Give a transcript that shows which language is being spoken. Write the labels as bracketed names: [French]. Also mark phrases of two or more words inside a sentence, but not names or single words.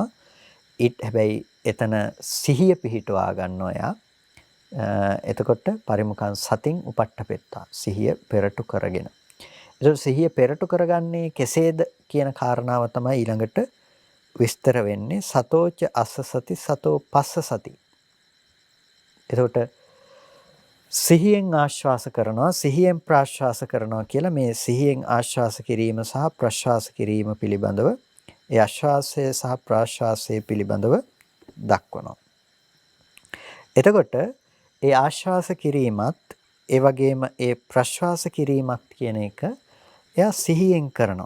[Sinhala] හැබැයි එතන සිහිය පිහිටුවා ගන්නවා එයා. එතකොට [Pali] පරිමුඛං සතින් උපට්ඨපෙත්වා, [Sinhala] සිහිය පෙරටු කරගෙන. ඒක සිහිය පෙරටු කරගන්නේ කෙසේද කියන කාරණාව තමයි ඊළඟට විස්තර වෙන්නේ. [Pali] සතෝච අස්ස සති සතෝ පස්ස සති. [Sinhala] එතකොට සිහියෙන් ආශ්වාස කරනවා, සිහියෙන් ප්‍රාශ්වාස කරනවා කියලා මේ සිහියෙන් ආශ්වාස කිරීම සහ ප්‍රශ්වාස කිරීම පිළිබඳව, ඒ ආශ්වාසය සහ ප්‍රාශ්වාසය පිළිබඳව දක්වනවා. එතකොට ඒ ආශ්වාස කිරීමත් ඒ වගේම ඒ ප්‍රශ්වාස කිරීමත් කියන එක එයා සිහියෙන් කරනවා.